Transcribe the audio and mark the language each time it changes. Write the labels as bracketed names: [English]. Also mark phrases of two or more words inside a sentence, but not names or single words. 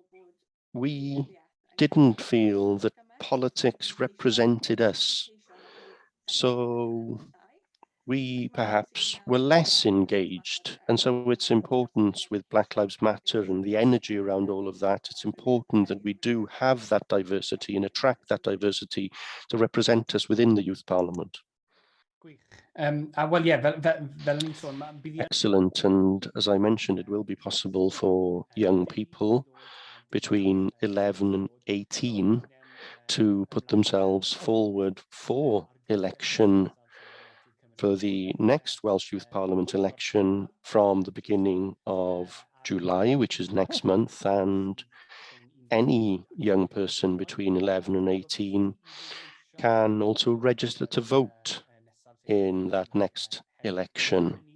[English] We didn't feel that politics represented us So we perhaps were less engaged. And so it's important with Black Lives Matter and the energy around all of that, it's important that we do have that diversity and attract that diversity to represent us within the Youth Parliament. Well, yeah, [Welsh] fel o'n i'n sôn, bydd hi [English] Excellent. And as I mentioned, it will be possible for young people between 11 and 18 to put themselves forward for election for the next Welsh Youth Parliament election from the beginning of July, which is next month, and any young person between 11 and 18 can also register to vote in that next election.